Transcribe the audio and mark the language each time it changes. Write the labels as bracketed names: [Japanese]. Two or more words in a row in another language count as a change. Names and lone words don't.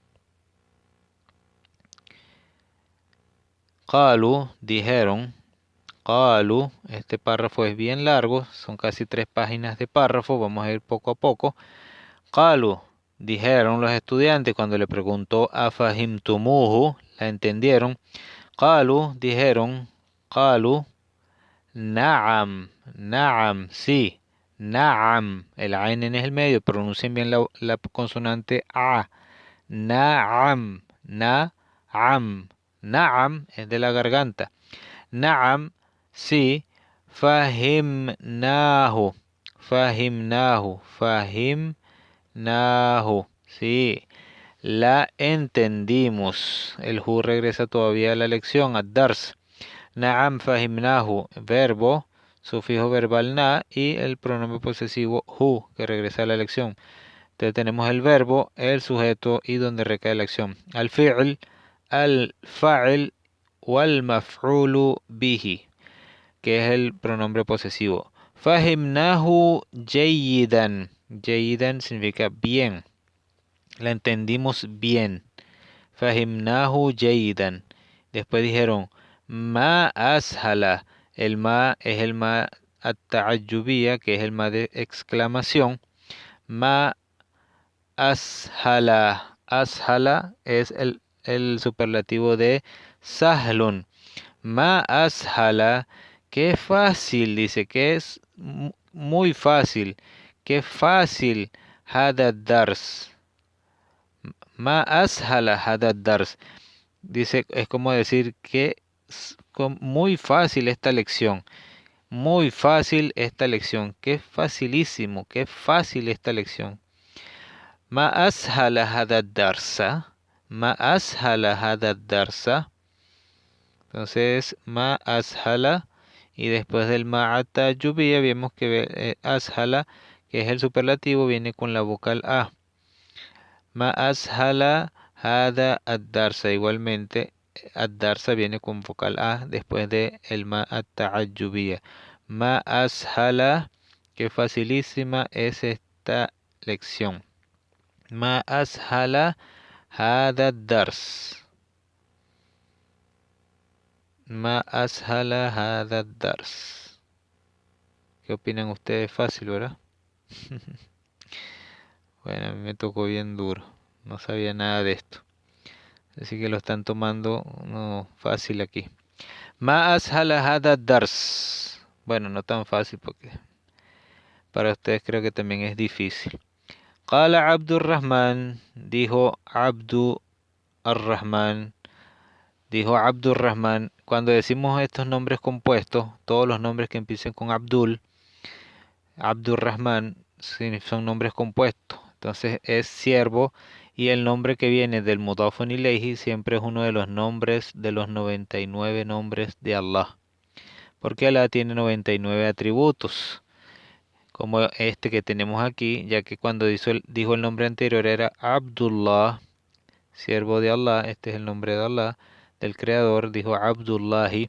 [Spanish] Qalu, dijeron. Qalu, este párrafo es bien largo, son casi 3 páginas de párrafo, vamos a ir poco a poco. Qalu, dijeron los estudiantes cuando le preguntó a fahimtumuhu, la entendieron. Qalu, dijeron, [Arabic] قالوا، نعم، نعم، sí، نعم, [Spanish] el ain en el medio, pronuncien bien la consonante a. [Arabic] نعم، نعم، نعم [Spanish] es de la garganta. [Arabic] نعم، sí, فهمناه، فهمناه، فهمناه, [Spanish] sí, la entendimos. El hu regresa todavía a la lección, ad-dars. [Arabic] نعم فهمناه, [Spanish] verbo, sufijo verbal na y el pronombre posesivo hu, que regresa a la lección. Entonces tenemos el verbo, el sujeto y donde recae la acción. [Arabic] الفعل، الفاعل، والمفعول به, [Spanish] que es el pronombre posesivo. [Arabic] فهمناه جيدا. [Spanish] Jayidan significa bien. La entendimos bien. [Arabic] فهمناه جيدا. [Spanish] Después dijeron, [Arabic] ما أسهل. [Spanish] El ma es el [Arabic] ما التعجبية, [Spanish] que es el ma de exclamación. [Arabic] ما أسهل. [Spanish] Ashala es el superlativo de sahlun. [Arabic] ما أسهل, [Spanish] qué fácil, dice que es muy fácil, qué fácil, [Arabic] هذا درس. ما أسهل هذا درس. [Spanish] Dice, es como decir que es muy fácil esta lección, muy fácil esta lección, qué facilísimo, qué fácil esta lección. [Arabic] ما أسهل هذا درسا، ما أسهل هذا درسا. [Spanish] Entonces, [Arabic] ما أسهل, [Spanish] y después del ma'ata lluvia vemos que ashala, que es el superlativo, viene con la vocal a. [Arabic] ما أسهل هذا الدرس, [Spanish] igualmente ad-darsa viene con vocal a después de el ma'ata lluvia. [Arabic] ما أسهل, [Spanish] que facilísima es esta lección. [Arabic] ما أسهل هذا الدرس. ما أسهل هذا درس. [Spanish] ¿Qué opinan ustedes? Fácil, ¿verdad? Bueno, a mí me tocó bien duro. No sabía nada de esto. Así que lo están tomando no, fácil aquí. [Arabic] ما أسهل هذا درس. [Spanish] Bueno, no tan fácil porque para ustedes creo que también es difícil. [Arabic] قال عبد الرحمن. [Spanish] Dijo Abdurrahman. Dijo Abdurrahman. Cuando decimos estos nombres compuestos, todos los nombres que empiecen con Abdul, Abdurrahman, son nombres compuestos. Entonces es siervo y el nombre que viene del [Arabic] مضاف إليه [Spanish] siempre es uno de los nombres de los 99 nombres de Allah. Porque Allah tiene 99 atributos, como este que tenemos aquí, ya que cuando dijo el nombre anterior era Abdullah, siervo de Allah, este es el nombre de Allah, del Creador, dijo Abdullahi.